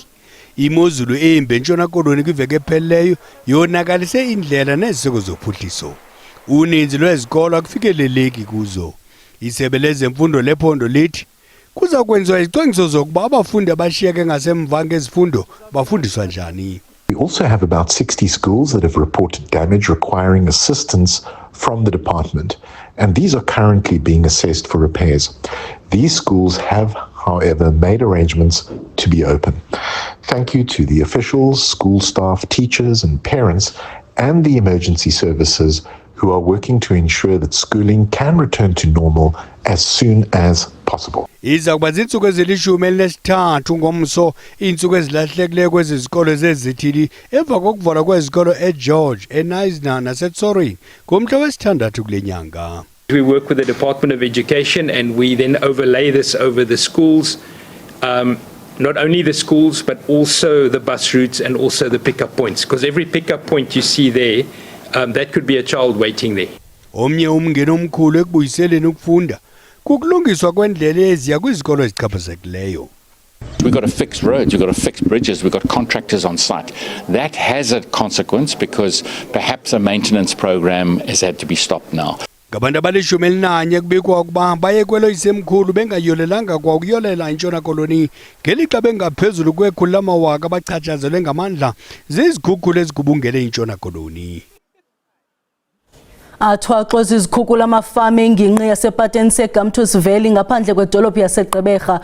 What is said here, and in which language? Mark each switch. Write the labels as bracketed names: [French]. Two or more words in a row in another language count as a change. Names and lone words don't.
[Xhosa] Imozulu embi eNtshona Koloni kwiveki ephelileyo yonakalise indlela neziseko zophuhliso. Uninzi lwezikolo akufikeleleki kuzo. Isebe lezemfundo lephondo lithi kuza kwenziwa izicwangciso zokuba abafundi abashiyeke ngasemva ngezifundo bafundiswa njani. [English] We also have about 60 schools that have reported damage requiring assistance from the department, and these are currently being assessed for repairs. These schools have, however, made arrangements to be open. Thank you to the officials, school staff, teachers and parents and the emergency services who are working to ensure that schooling can return to normal as soon as possible. [Xhosa] Iza kuba zinsuku ezilishumi elinesithathu ngomso insuku ezilahlekileyo kwezizikolo zezithili emva kokuvalwa kwezikolo eGeorge, eNisna naseTsorini ngomhla wesithandathu kule nyanga. [English] We work with the Department of Education and we then overlay this over the schools, not only the schools but also the bus routes and also the pickup points, because every pickup point you see there, that could be a child waiting there. [Xhosa] Omnye umngeni omkhulu ekubuyiseleni ukufunda kukulungiswa kwendlela eziya kwizikolo ezichaphazekileyo. [English] We've got to fix roads, we've got to fix bridges, we've got contractors on site. That has a consequence because perhaps a maintenance program has had to be stopped now. [Xhosa] Ngabantu abalishumi elinanye kubikwa ukuba bayekwelo isemkhulu bengayolelanga kwa ukuyolela eNtshona Koloni ngelixa bengaphezulu kwekhulu lamawaka abachatshazelwe ngamandla zizikhukhula ezigubungele eNtshona Koloni. Athwaxwa zizikhukhula amafama engingqi yasePateni seGumtus Valley ngaphandle kwedolophu yaseGqeberha.